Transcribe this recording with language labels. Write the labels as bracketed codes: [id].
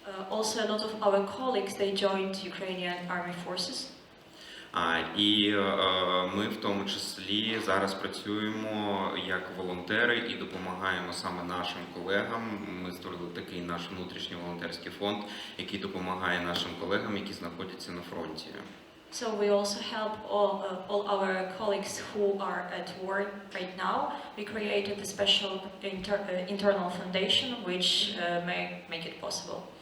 [en] Also a lot of our colleagues, they joined Ukrainian army forces. [uk] І ми в тому числі зараз працюємо як волонтери і допомагаємо саме нашим колегам. Ми створили такий наш внутрішній волонтерський фонд, який допомагає нашим колегам, які знаходяться на фронті. [en] So we also help all our colleagues who are at war right now. We created a special internal foundation which make it possible.